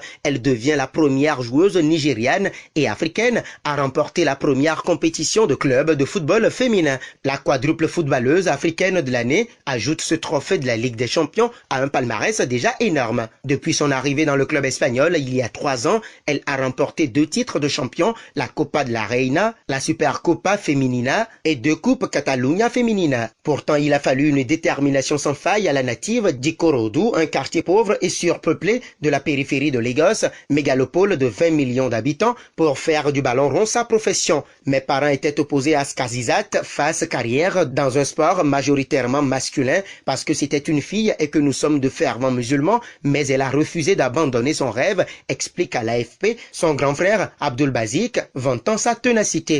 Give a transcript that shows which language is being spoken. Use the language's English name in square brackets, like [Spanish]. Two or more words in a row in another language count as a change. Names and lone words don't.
[French] Elle devient la première joueuse nigériane et africaine à remporter la première compétition de club de football féminin. La quadruple footballeuse africaine de l'année ajoute ce trophée de la Ligue des champions à un palmarès déjà énorme. Depuis son arrivée dans le club espagnol il y a 3 ans, elle a remporté 2 titres de champion, la Copa de la Reina, la Supercopa Femenina et 2 coupes Catalunya Femenina. Pourtant, il a fallu une détermination sans faille à la native d'Ikorodu, un quartier pauvre et surpeuplé de la périphérie de Lagos, mégalopole de 20 millions d'habitants, pour faire du ballon rond sa profession. Mes parents étaient opposés à ce qu'Azizat fasse carrière dans un sport majoritairement masculin parce que c'était une fille et que nous sommes de fervents musulmans, mais elle a refusé d'abandonner son rêve, explique à l'AFP son grand frère Abdul Bazik, vantant sa ténacité.